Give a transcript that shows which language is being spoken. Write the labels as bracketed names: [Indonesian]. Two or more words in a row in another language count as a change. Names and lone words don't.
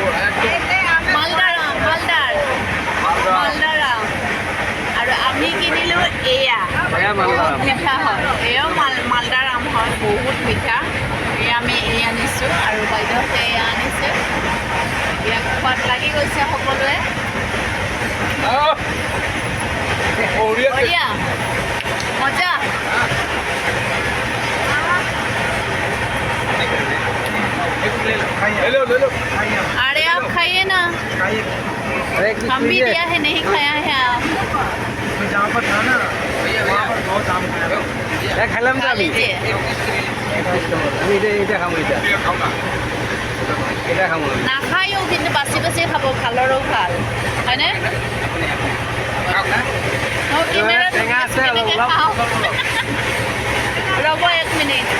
[Assamese] মালদাৰ আম আৰু আমি কিনিলোঁ এয়া মিঠা হয় এয়াও মালদাৰ আম হয় বহুত মিঠা আমি এই আনিছোঁ আৰু বাইদেউহঁতে এয়া আনিছে ইয়াক খোৱাত লাগি গৈছে সকলোৱে [Hindi] बढ़िया मज़ा अरे आप खाइए ना हम भी दिया है नहीं खाया है आप जहाँ पर था ना वहाँ पर बहुत आम खा लीजिए [Assamese] নাখায়ো কিন্তু বাছি খাব ভালৰো ভাল হয়নে ৰ'ব 1 মিনিট